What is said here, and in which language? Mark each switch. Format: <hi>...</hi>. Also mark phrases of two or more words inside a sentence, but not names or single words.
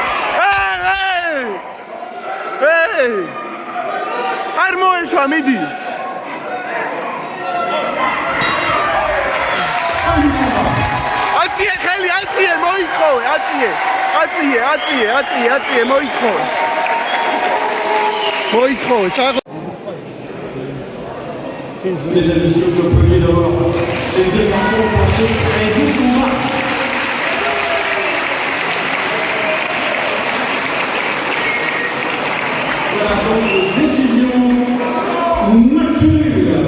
<ka>არ მოეშვა, მიდი. აწიე ხელი, მოიქხოვე, აწიე, მოიქხოვე, საღოლ.</ka> <fr>Mesdames et messieurs, le premier d'abord, c'est une détention pour ce très beau combat. Voilà donc décision match nul.</fr>